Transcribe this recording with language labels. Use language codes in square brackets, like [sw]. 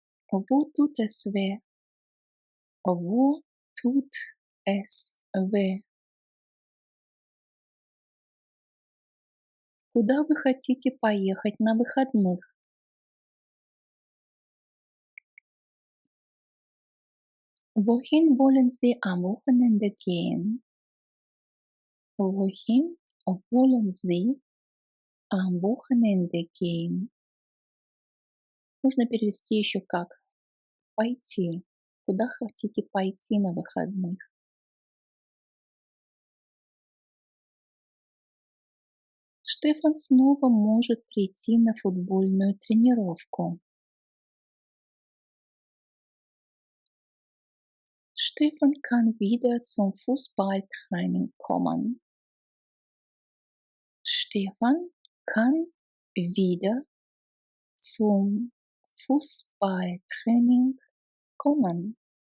[de] Wo tut es weh? Wo tut es weh? [ru] Куда вы хотите поехать на выходных? [de] Wohin wollen Sie am Wochenende gehen? Wohin wollen Sie am Wochenende gehen? [ru] Можно перевести еще как пойти. Куда хотите пойти на выходных? Штефан снова может прийти на футбольную тренировку. [de] Stefan kann wieder zum Fußballtraining kommen. Stefan kann wieder zum Fußballtraining kommen.